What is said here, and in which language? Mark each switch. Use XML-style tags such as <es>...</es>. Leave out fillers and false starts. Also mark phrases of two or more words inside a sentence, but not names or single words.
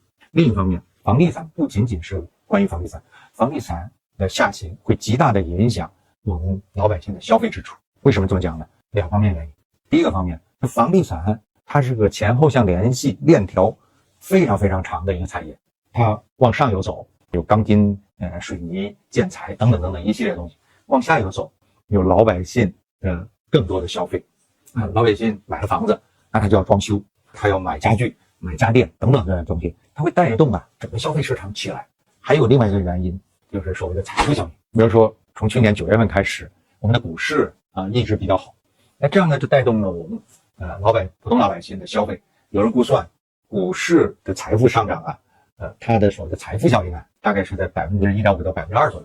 <zh>另一方面，房地產不僅僅是關於房地產，房地產的下行會極大的影響我們老百姓的消費支出。為什麼這麼講呢？2方面原因。第一個方面，房地產它是個前後相聯繫鏈條非常非常長的一個產業，它往上游走有鋼筋、水泥、建材等等等等一系列東西，往下游走有老百姓的更多的消費。老百姓買了房子，那他就要裝修，他要买家具、买家電等等這些東西，它會帶動整個消費市場起來。還有另外一個原因，就是所謂的財富效應。比如說從去年9月份開始，我們的股市一直比較好，那這樣呢就帶動了我們普通老百姓的消費。有人估算股市的財富上漲它的所謂的財富效應大概是在1.5%到2%左右。</zh>